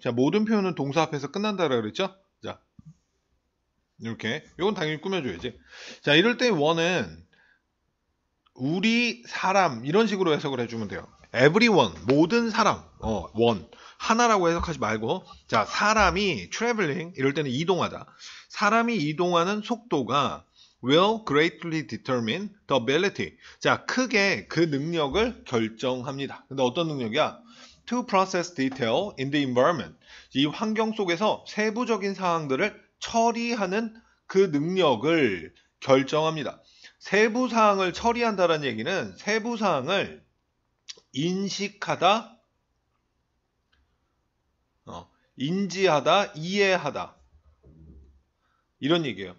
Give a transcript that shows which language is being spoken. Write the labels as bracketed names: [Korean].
[Korean] 자, 모든 표현은 동사 앞에서 끝난다라 그랬죠? 자, 이렇게. 이건 당연히 꾸며줘야지. 자, 이럴 때 one은 우리 사람 이런 식으로 해석을 해주면 돼요. everyone 모든 사람 one 하나라고 해석하지 말고 자 사람이 traveling 이럴 때는 이동하다. 사람이 이동하는 속도가 [English] will greatly determine the ability. [Korean] 자 크게 그 능력을 결정합니다. 근데 어떤 능력이야? [English] To process detail in the environment. [Korean] 이 환경 속에서 세부적인 사항들을 처리하는 그 능력을 결정합니다. 세부 사항을 처리한다는 얘기는 세부 사항을 인식하다, 인지하다, 이해하다 이런 얘기예요.